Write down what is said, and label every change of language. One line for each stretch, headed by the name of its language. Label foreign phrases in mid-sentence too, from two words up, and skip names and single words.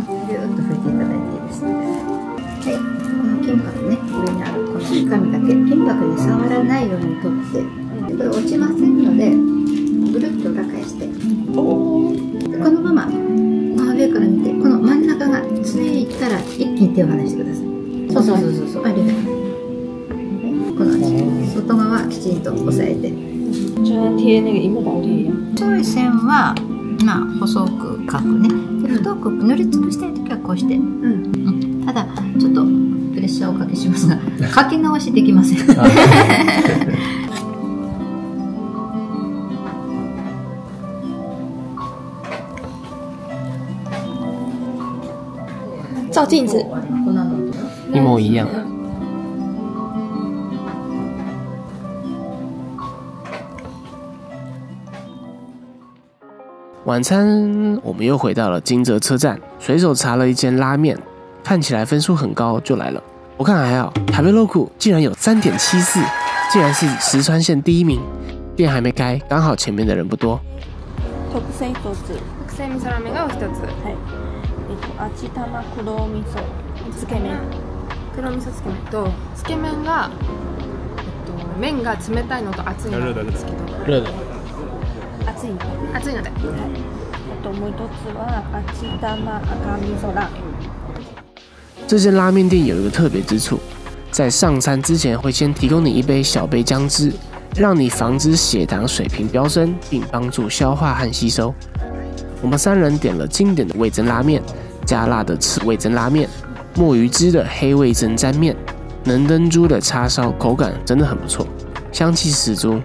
Japanese: ぎゅーっと拭いていただいていいですね。はい、この金箔ね、上にあるこの紙だけ金箔に触らないように取って、これ落ちませんのでぐるっと裏返して、でこのまま真上から見て、この真ん中がついたら一気に手を離してください。そうそうそうそう、ありがとう。この外側きちんと押さえて。
Chinese: 就像貼那個螢幕保貼一樣。
Japanese: 細い線はまあ細く描くね。で太く塗りつぶしたいときはこうして。ただちょっとプレッシャーをおかけしますが、書き直しできません。
Chinese: 照鏡子，一模一樣。晚餐我們又回到了金澤車站，隨手查了一間拉麵，看起來分數很高，就來了。我看還好，食べログ竟然有3.74，竟然是石川縣第1名。店還沒開，剛好前面的人不多。
Japanese: 特製1 つ。特製味噌ラーメンがお1つ。はい。味玉黒味噌つけ麺。黒味噌つけ麺とつけ麺が麺が冷たいのと熱いのなんですけど。
Chinese: 熱的。
Japanese: 熱いので。熱いので。はい。もう1つは味玉赤味噌ラーメン。
Chinese: 這間拉麵店有一個特別之處，在上餐之前會先提供你一杯小杯薑汁，讓你防止血糖水平飆升，並幫助消化和吸收。我們3人點了經典的味噌拉麵，加辣的赤味噌拉麵，墨魚汁的黑味噌沾麵，能登豬的叉燒，口感真的很不錯，香氣十足。